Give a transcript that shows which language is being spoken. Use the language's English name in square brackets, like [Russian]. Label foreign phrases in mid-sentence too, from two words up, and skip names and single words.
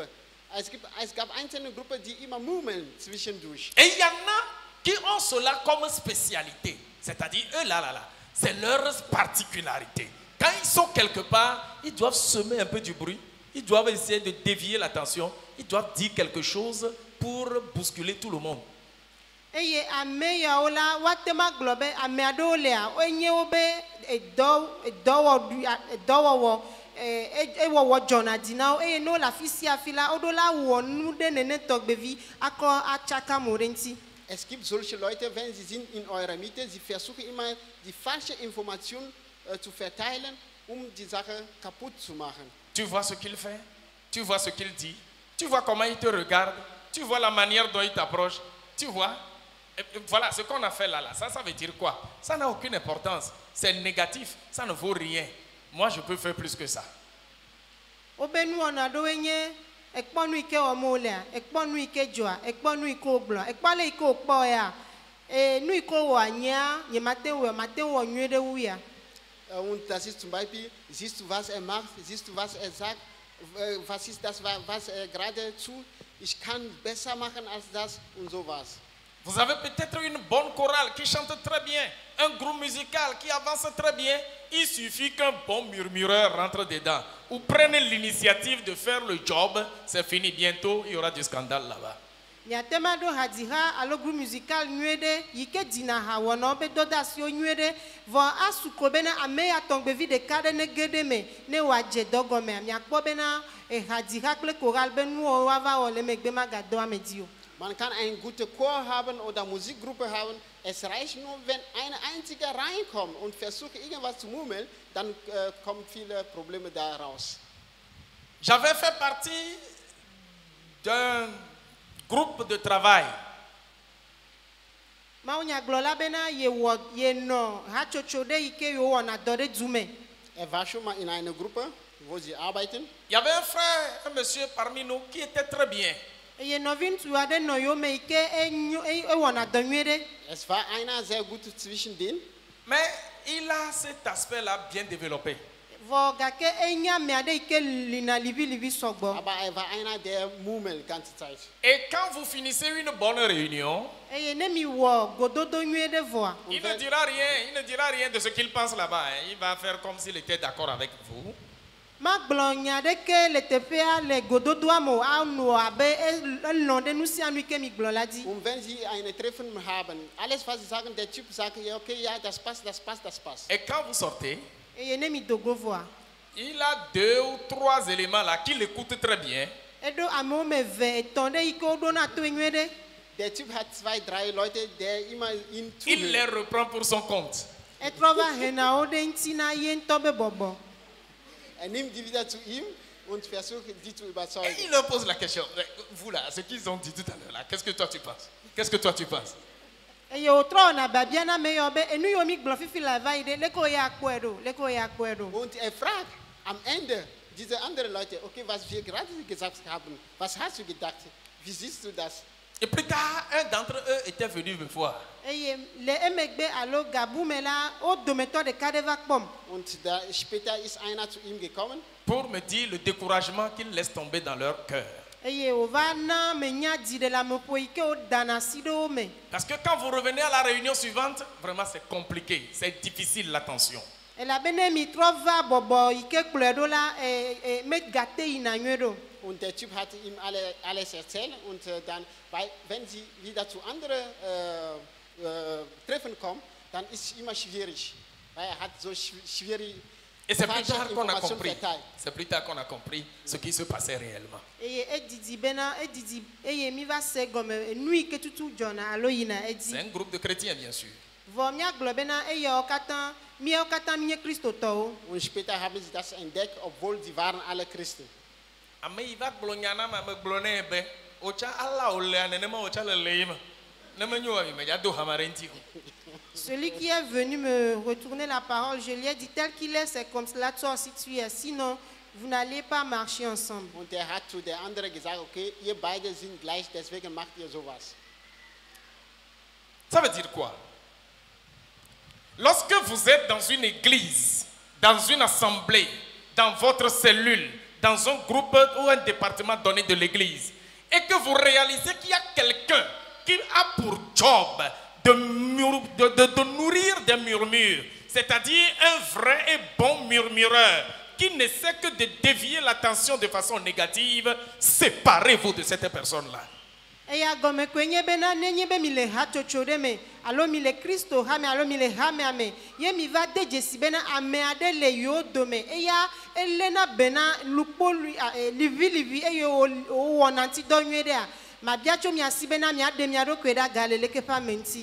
[German] Es gab einzelne Gruppen, die immer murmeln zwischendurch. [French] Et il y en a qui ont cela comme spécialité. C'est-à-dire, eux là, c'est leur particularité. Quand ils sont quelque part, ils doivent semer un peu du bruit. Ils doivent essayer de dévier l'attention. Ils doivent dire quelque chose pour bousculer tout le monde. [Ewe] eye ame yawo la woatema gblɔ be ame aɖewo lea wonye wo be edɔwɔwɔ ewɔwɔ dzɔna dzi na wo eye ne wole afi sia afi la woɖo la wɔ nu ɖe nene tɔgbevi akɔ atsaka mo ɖe ŋuti. [German] Es gibt solche Leute, wenn sie sind in eurer Mitte, sie versuchen immer die falsche Information zu verteilen, die Sache kaputt zu machen. [French] Tu vois ce qu'il fait, tu vois ce qu'il dit, tu vois comment il te regarde, tu vois la manière dont il t'approche, tu vois. Et voilà ce qu'on a fait là, ça veut dire quoi? Ça n'a aucune importance, c'est négatif, ça ne vaut rien. Moi je peux faire plus que ça. [Ewe] Wobe nuwɔna ɖewoe nye ekpɔ nu yi ke wɔm wolea, ekpɔ nu yi ke dzɔa, ekpɔ nu yi ke wogblɔa, ekpɔ ale yi ke wokpɔ ya, nu yi ke wowɔa nyea nye mate ŋu wɔ nyuie ɖe wu ya. [German] Und das ist zum Beispiel, siehst du, was er macht, siehst du, was er sagt, was ist das, was er gerade tut, ich kann besser machen als das und sowas. [French] Vous avez peut-être une bonne chorale qui chante très bien, un groupe musical qui avance très bien. Il suffit qu'un bon murmureur rentre dedans ou prenne l'initiative de faire le job, c'est fini. Bientôt, il y aura du scandale là-bas. [Ewe] Miatema ɖo hadiha alo [French] groupe musical [Ewe] nyuie ɖe yi ke dzina ha wɔna be dɔdasiwo nyuie ɖe vɔ asu ko bena ame ya tɔgbevi ɖeka ɖe ne ge ɖe me ne wòadze dɔgɔmea miakpɔ bena hadiha kple choral be nuwo woava wɔ le megbe magadɔ ame dzi o. [German] Man kann eine gute Chor haben oder Musikgruppe haben. Es reicht nur, wenn ein einziger reinkommt und versucht, irgendwas zu murmeln, dann kommen viele Probleme daraus. [French] J'avais fait partie d'un groupe de travail. [Ewe] Mawunyagblɔla bena yenɔ hatsotso ɖe yi ke yewɔna dɔ ɖe du me. [German] War schon mal in einer Gruppe, wo sie arbeiten. [French] Il y avait un frère, un monsieur parmi nous qui était très bien. [Ewe] Eye nɔvi ŋutsu aɖe nɔ yome yi ke ewɔna dɔ nyuie ɖe. [German] Es war einer sehr gut zwischen denen. [French] Mais il a cet aspect-là bien développé. [Ewe] Vɔ gake enye ame aɖe yi ke lina liʋiliʋi sɔgbɔ. [German] Aber er war einer, der murmelt die ganze Zeit. [French] Et quand vous finissez une bonne réunion, [Ewe] Eye ne mi wɔ gododo nyuie ɖe vɔa. [French] il ne dira rien de ce qu'il pense là-bas. Il va faire comme s'il était d'accord avec vous. [Ewe] Magblɔ nya ɖeke le teƒea le gododoa me anɔ abe elɔ ɖe nu sia nu yi ke mi gblɔ la dzi. [German] Und wenn sie eine Treffen haben, alles was sie sagen, der Typ sagt, ja okay, ja, das passt, das passt, das passt. [French] Et quand vous sortez, [Ewe] Eye ne mi dogo vɔa. [French] il a 2 ou 3 éléments là qui l'écoutent très bien. [Ewe] Eɖo amewo me eve etɔ̃ ɖe yi ke woɖona toe nyuie ɖe. [German] Der Typ hat 2, 3 Leute, der immer ihn [French] Il les [German] zuhört. [French] reprend pour son compte. [Ewe] Etrɔ va hena wo ɖe ŋuti na ye ŋutɔ be bɔbɔ. [German] Er nimmt die wieder zu ihm und versucht, die zu [French] Et [German] überzeugen. [French] il leur pose la question. Vous là, ce qu'ils ont dit tout à l'heure là, qu'est-ce que toi tu penses? Qu'est-ce que toi tu penses? [Ewe] Eye wotrɔ wɔna babia na ame yawo be enu yiwo mi gblɔ fifi la va yi ɖe leke wo ya kpɔe ɖo leke wo ya kpɔe ɖo. [German] Und er fragt am Ende diese anderen Leute, okay, was wir gerade gesagt haben, was hast du gedacht? Wie siehst du das? [French] Et plus tard, un d'entre eux était venu me voir. [Ewe] Eye le emegbe alo gabume la wo dometɔ ɖeka ɖe va kpɔm. [German] Und da, später ist einer zu ihm gekommen [French] Pour me dire le découragement qu'ils laissent tomber dans leur cœur. [Ewe] Eye wòva na menya dziɖeleameƒo yi ke wodana si ɖe wo me. [French] Parce que quand vous revenez à la réunion suivante, vraiment c'est compliqué, c'est difficile l'attention. [Ewe] Elabene mi trɔ va bɔbɔ yi ke kplɔe ɖo la megate yina nyuie ɖo. [German] und der Typ hat ihm alles erzählt und dann, wenn sie wieder zu anderen Treffen kommen, dann ist es immer schwierig, weil er hat so schwierig. [French] Et c'est plus tard qu'on a compris. C'est plus tard qu'on a compris ce qui se passait réellement. C'est un groupe de chrétiens, bien sûr. [German] Und später haben sie das entdeckt, obwohl sie waren alle Christen. [French] Celui qui est venu me retourner la parole, je lui ai dit tel qu'il est, c'est comme cela, toi aussi tu es. Sinon, vous n'allez pas marcher ensemble. [German] Und er hat zu der anderen gesagt, okay, ihr beide sind gleich, deswegen macht ihr sowas. [French] Ça veut dire quoi? Lorsque vous êtes dans une église, dans une assemblée, dans votre cellule, dans un groupe ou un département donné de l'église, et que vous réalisez qu'il y a quelqu'un qui a pour job de nourrir des murmures, c'est-à-dire un vrai et bon murmureur qui ne sait que de dévier l'attention de façon négative, séparez-vous de cette personne-là. [Ewe] Eya gome kwenye bena nenye be mi le hatsotso ɖe me alo mi le Kristo hame alo mi le hamea me ye mi va de dzesi bena ame aɖe le yewo dome eya elena bena lukpo livi eye wowɔna ŋutidɔ nyuie ɖea mabia tso mia si bena miaɖe mia ɖokui ɖe aga le leke ƒe ame ŋuti.